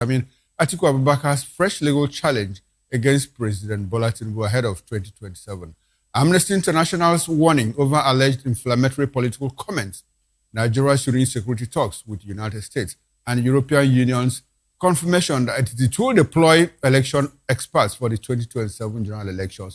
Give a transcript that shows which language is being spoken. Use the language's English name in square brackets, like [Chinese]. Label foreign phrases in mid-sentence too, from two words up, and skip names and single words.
[English] Atiku Abubakar's fresh legal challenge against President Bola Tinubu ahead of 2027. Amnesty International's warning over alleged inflammatory political comments. Nigeria's Union security talks with the United States and European Union's confirmation that it will deploy election experts for the 2027 general elections.